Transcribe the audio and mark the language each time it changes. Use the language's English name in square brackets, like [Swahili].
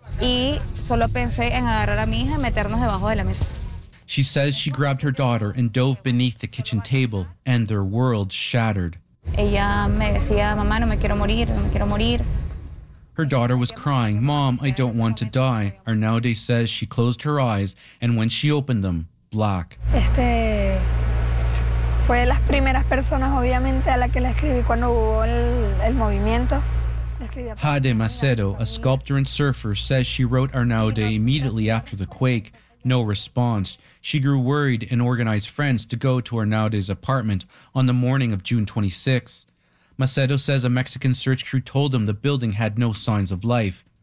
[English] She says she grabbed her daughter and dove beneath the kitchen table, and their world shattered. Her daughter was crying, "Mom, I don't want to die." Arnaude says she closed her eyes, and when she opened them, black. [Spanish] Fue de las primeras personas, obviamente, a la que le escribí cuando hubo el movimiento. [English] Jade Macedo, a sculptor and surfer, says she wrote Arnaude immediately after the quake. No response. She grew worried and organized friends to go to Arnaude's apartment on the morning of June 26. Macedo says a Mexican search crew told them the building had no signs of life.